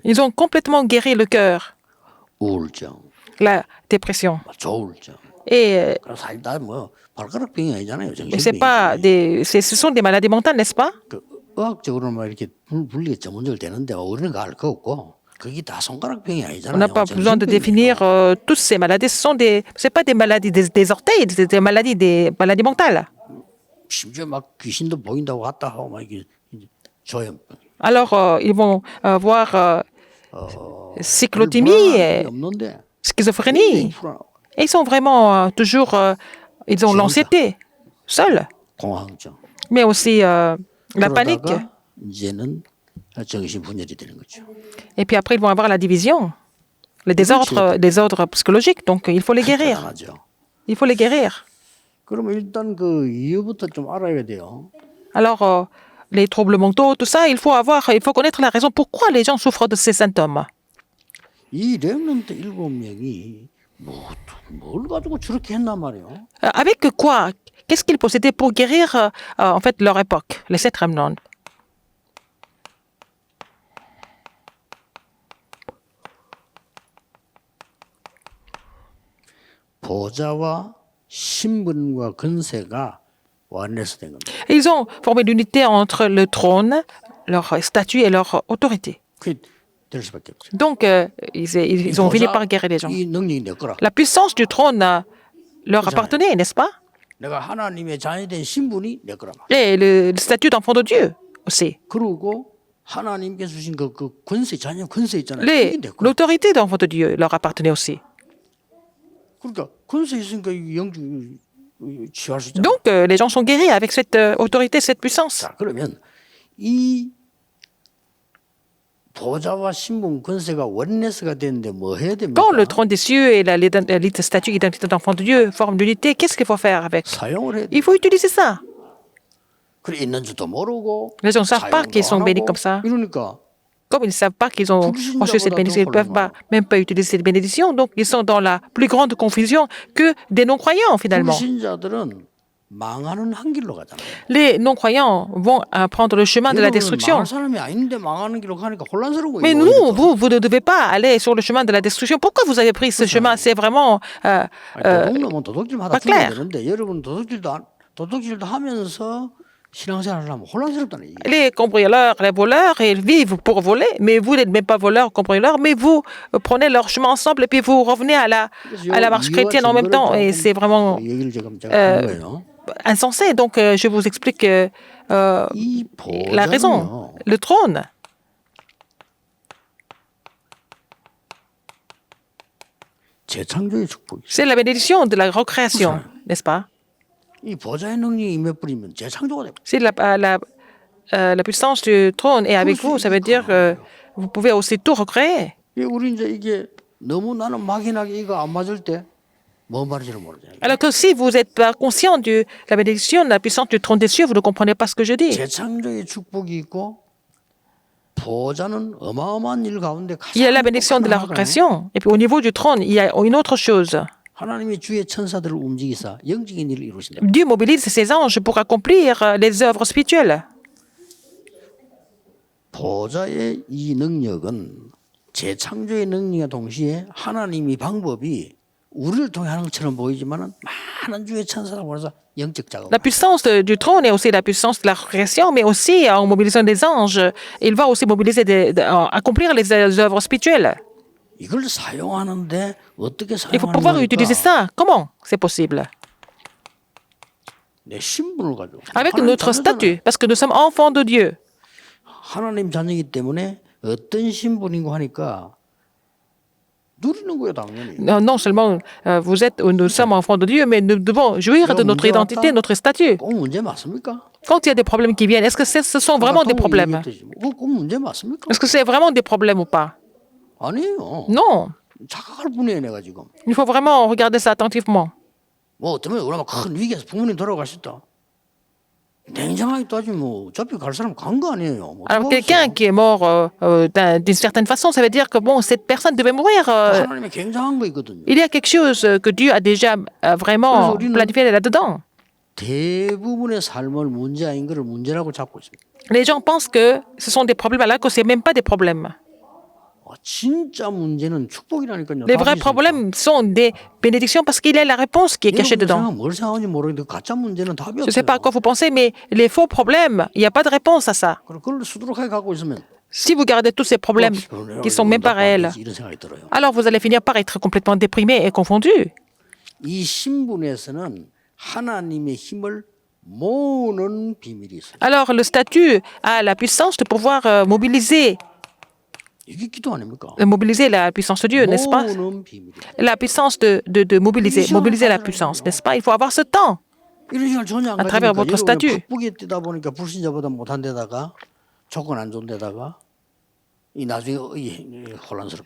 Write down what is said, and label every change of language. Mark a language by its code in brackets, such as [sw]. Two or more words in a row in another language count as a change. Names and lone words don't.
[fr] Ils ont complètement guéri le cœur, [ko] 우울증, [fr] la dépression. [ko] 조울증. [fr] Et [ko] 사실 다뭐 발가락 병이 아니잖아요. [fr] c'est pas ce sont des maladies mentales, n'est-ce pas? [ko] 그 의학적으로는 막 이렇게 분리가 전문적으로 되는데 우리는 알 거 없고 그게 다 손가락 병이 아니잖아요. [fr] On n'a pas besoin de définir toutes ces maladies. C'est pas des maladies des orteils, c'est des maladies mentales. [ko] 심지어 막 귀신도 보인다고 갔다 하고 막 이게 조현. [fr] Alors ils vont voir cyclothymie, [ko] 없는데 [fr] schizophrénie. Et ils sont vraiment toujours, ils ont l'anxiété, seuls. [ko] 공황증. [fr] Mais aussi la panique. [ko] 그러다가 이제는 정신분열이 되는 거죠. [fr] Et puis après, ils vont avoir la division, les désordres psychologiques. Donc, il faut les guérir. [ko] 당하죠. [fr] Il faut les guérir. [ko] 그러면 일단 그 이유부터 좀 알아야 돼요. [fr] Alors, les troubles mentaux, tout ça, il faut connaître la raison pourquoi les gens souffrent de ces symptômes. [ko] 이 렘넌트 7명이 뭘 가지고 저렇게 했단 말이에요. [fr] Avec quoi? Qu'est-ce qu'ils possédaient pour guérir en fait leur époque, les 7 remnants? [ko] 보좌와 신분과 권세가 완료된 겁니다. [fr] Ils ont formé l'unité entre le trône, leur statut et leur autorité. [ko] 그게 될 수밖에 없죠. [fr] Donc, ils ont fini par guérir les gens. [ko] 이 능력이 내 거라. [fr] La puissance du trône leur appartenait, n'est-ce pas? [ko] 내가 하나님의 자녀된 신분이 내 거라. [fr] Et le statut d'enfant de Dieu aussi. [ko] 그리고 하나님께서 주신 그 권세, 자녀 권세 있잖아요. 그게 내 거라. [fr] L'autorité d'enfant de Dieu leur appartenait aussi. [ko] 그러니까 권세 있으니까 영주 취할 수 있잖아요. [fr] Donc, les gens sont guéris avec cette autorité, cette puissance. [ko] 자, 그러면 이 보좌와 신분 권세가 원네스가 되는데 뭐 해야 됩니까? [fr] Quand le trône des cieux et l'élite statut identité d'enfant de Dieu forment l'unité, qu'est-ce qu'il faut faire avec? [ko] 사용을 해야 돼. [fr] Il faut utiliser ça. [ko] 그래 있는 줄도 모르고 [fr] Les gens ne savent pas qu'ils sont bénis comme ça. [ko] 이러니까 [fr] Comme ils ne savent pas qu'ils ont reçu cette bénédiction, ils ne peuvent même pas utiliser cette bénédiction. Donc, ils sont dans la plus grande confusion que des non-croyants, finalement. [ko] 불신자들은 망하는 한 길로 가잖아요. [fr] Les non-croyants vont prendre le chemin de la destruction. [ko] 망할 사람이 아닌데 망하는 길로 가니까 혼란스러운 거예요. [fr] Mais nous, vous ne devez pas aller sur le chemin de la destruction. Pourquoi vous avez pris ce chemin? C'est vraiment [ko] 도둑놈은 도둑질마다 [fr] pas clair. [ko] 되는데 여러분 도둑질도 하면서 신앙생활을 하면 혼란스럽다는 얘기예요. [fr] Les cambrioleurs, les voleurs, ils vivent pour voler, mais vous n'êtes même pas voleurs, cambrioleurs, mais vous prenez leur chemin ensemble et puis vous revenez à la marche chrétienne en même temps. Et c'est vraiment insensé. Donc, je vous explique la raison. Le trône, [ko] 재창조의 축복이. [fr] c'est la bénédiction de la recréation, n'est-ce pas? [ko] 이 보좌의 능력이 임해 뿌리면 재창조가 돼. [fr] Si la puissance du trône est avec vous, ça veut dire que vous pouvez aussi tout recréer. [ko] 우리 이제 이게 너무 나는 막연하게 이거 안 맞을 때 뭔 말인지를 모르잖아요. [fr] Alors que si vous n'êtes pas conscient de la bénédiction, de la puissance du trône des cieux, vous ne comprenez pas ce que je dis. [ko] 재창조의 축복이 있고 보좌는 어마어마한 일 가운데 [fr] Il y a la bénédiction de la recréation. Et puis au niveau du trône, il y a une autre chose. [ko] 하나님이 주의 천사들을 움직이사 영적인 일을 이루신다. [fr] Dieu mobilise ses anges pour accomplir les œuvres spirituelles. [ko] 보좌의 이 능력은 재창조의 능력과 동시에 하나님이 방법이 우리를 통해 하는 것처럼 보이지만은 많은 주의 천사를 보내서 영적 작업. [fr] La puissance du trône est aussi la puissance de la création, mais aussi en mobilisant des anges, il va aussi mobiliser accomplir les œuvres spirituelles. [ko] 이걸 사용하는데 어떻게 [fr] Il faut pouvoir utiliser ça. Comment c'est possible? [ko] 내 신분을 가지고. [fr] Avec notre statut, parce que nous sommes enfants de Dieu. [ko] 하나님 자녀이기 때문에 어떤 신분인고 하니까 누리는 거예요, 당연히. [fr] Non seulement nous sommes enfants de Dieu, mais nous devons jouir de notre identité, notre statut. [ko] 꼭 문제 맞습니까? [fr] Quand il y a des problèmes qui viennent, est-ce que ce sont vraiment des problèmes? [ko] 꼭 문제 맞습니까? [fr] Est-ce que c'est vraiment des problèmes ou pas? [ko] 아니에요. [fr] Non. [ko] 착각할 뿐이에요, 내가 지금. [fr] Il faut vraiment regarder ça attentivement. [ko] 뭐 어쩌면 얼마나 큰 위기에서 부모님 돌아가셨다. 냉정하게 따지면 뭐 어차피 갈 사람 간 거 아니에요. 뭐 [fr] Alors quelqu'un qui est mort d'une certaine façon, ça veut dire que bon, cette personne devait mourir. [ko] 하나님의 굉장한 거 있거든요. [fr] Il y a quelque chose que Dieu a déjà vraiment planifié là-dedans. [ko] 대부분의 삶을 문제 아닌 거를 문제라고 잡고 있습니다. [fr] Les gens pensent que ce sont des problèmes alors que c'est même pas des problèmes. [ko] 진짜 문제는 축복이라니까요. [fr] Les vrais problèmes sont des bénédictions parce qu'il y a la réponse qui est cachée dedans. [ko] 뭘 생각하는지 모르겠는데 가짜 문제는 답이 [fr] Je ne [ko] 없어요. [fr] sais pas à quoi vous pensez, mais les faux problèmes, il n'y a pas de réponse à ça. [ko] 그걸 수두룩하게 갖고 있으면 [fr] Si vous gardez tous ces problèmes qui ne sont même pas réels, [ko] 이런 생각이 들어요. [fr] alors vous allez finir par être complètement déprimé et confondu. [ko] 이 신분에서는 하나님의 힘을 모으는 비밀이 있어요. [fr] Alors le statut a la puissance de pouvoir mobiliser [ko] 이게 기도 아닙니까? [fr] Mobiliser la puissance de Dieu, n'est-ce pas? [ko] 모으는 비밀이다. [fr] La puissance de mobiliser la puissance, n'est-ce pas? Il faut avoir ce temps. [ko] 이런 시간 전혀 안 [fr] à travers [ko] 가지니까 [fr] votre statut. [ko] 바쁘게 뛰다 보니까 불신자보다 못한 데다가 조건 안 좋은 데다가 이 나중에 혼란스럽게.